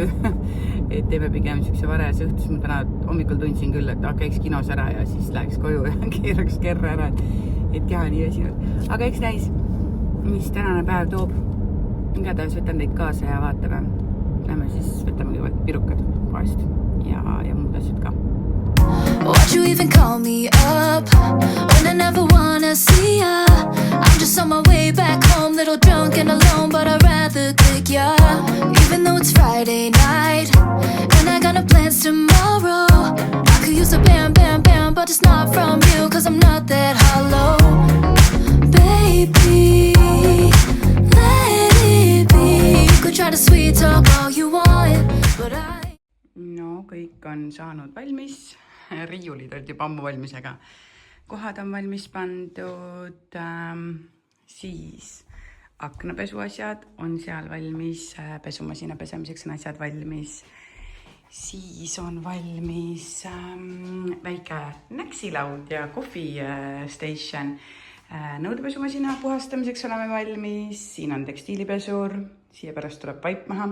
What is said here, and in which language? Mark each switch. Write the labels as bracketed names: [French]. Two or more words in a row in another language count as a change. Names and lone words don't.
[Estonian] Et teeme pigem siukse varajase õhtus. Ma täna hommikul tundsin küll, et käiks kinos ära ja siis läheks koju ja keeraks kerra ära, et keha nii väsinud. Aga eks näis, mis tänane päev toob. Igatahes võtan teid kaasa ja vaatame. Lähme siis võtame kõigepealt pirukad poest ja muud asjad ka. [English] Why'd you even call me up when I never wanna see ya? I'm just on my way back home, little drunk and alone, but I'd rather click ya. Even though it's Friday night and I got no plans tomorrow, I could use a bam, bam, bam, but it's not from you, cause I'm not that hollow. Baby, let it be. You could try to sweet talk all you want, but No, [Estonian] kõik on saanud valmis. Riiulid olid juba ammu valmis, aga kohad on valmis pandud, siis aknapesu asjad on seal valmis, pesumasina pesemiseks on asjad valmis, siis on valmis väike näksilaud ja [English] coffee station, [Estonian] nõudepesumasina puhastamiseks oleme valmis, siin on tekstiilipesur, siia pärast tuleb paip maha.